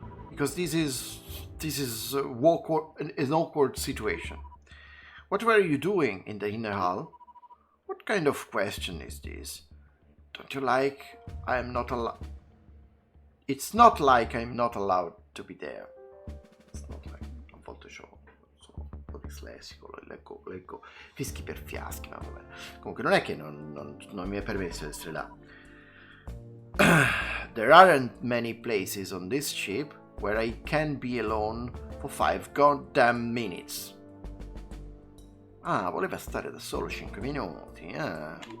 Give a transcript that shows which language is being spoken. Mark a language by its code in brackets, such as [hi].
[en] Because this is an awkward situation. What were you doing in the inner hall? What kind of question is this? Don't you like I'm not allowed? It's not like I'm not allowed to be there. It's not like, [it] a volte sono un po' dislessico, leggo fischi per fiaschi, ma vabbè. Comunque non è che non mi è permesso di essere là. [en] There aren't many places on this ship where I can be alone for 5 goddamn minutes. [it] Ah, voleva stare da solo 5 minuti, eh?